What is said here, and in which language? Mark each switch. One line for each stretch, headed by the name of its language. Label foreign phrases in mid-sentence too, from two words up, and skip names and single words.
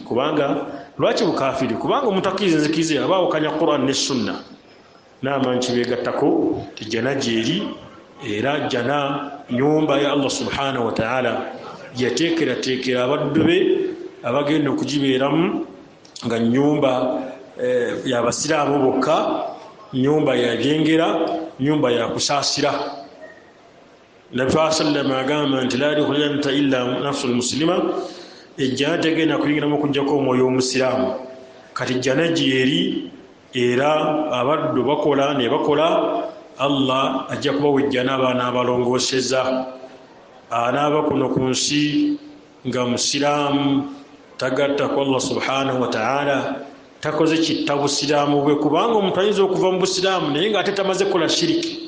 Ganda: Kubanga lwaki bukafiiri? Kubanga omuntu akkiriza enzikiriza aba awakanya Qur'an ne Sunna, n'amanyi kibeegattako ti jjana gyeri, era jjana nyumba ya
Arabic: الله سبحانه وتعالى
Ganda: yateekerateekera abaddu be abagenda okugibeeramu nga nyumba y'abasiraamu bokka, nyumba yabyengera, nyumba yakusaasira.
Arabic: النبي صلى الله
Ganda: agamba nti
Arabic: لا يدخل الجنة إلا نفس مسلمة,
Ganda: ejjana tegenda kuyingiramu okuggyako omwoyo omusiraamu. Kati jjana gyeri era abaddu bakola ne bakola, Allah ajja kubawa ejjana abaana abalongooseza. Anaaba kuno ku nsi nga musiraamu tagatta ku
Arabic: الله سبحانه وتعالى,
Ganda: takoze kitta busiraamu bwe, kubanga omuntu ayinza okuva mu busiraamu naye nga ate tamaze kukola shiriki.